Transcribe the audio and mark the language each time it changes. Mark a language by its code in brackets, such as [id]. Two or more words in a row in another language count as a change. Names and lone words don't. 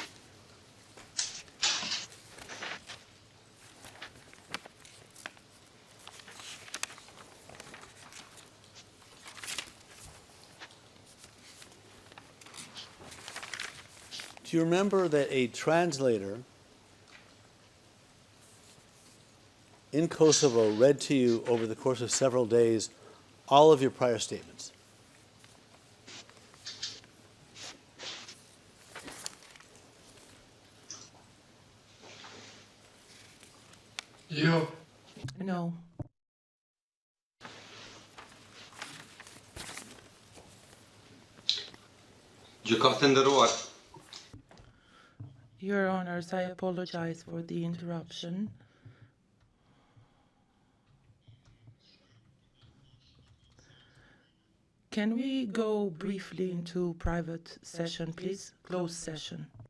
[en] Do you remember that a translator in Kosovo read to you over the course of several days all of your prior statements? Ja. No. [sq] Gjykata e nderuar, [en] Your Honors, I apologize for the interruption. Can we go briefly into private session, please? Closed session.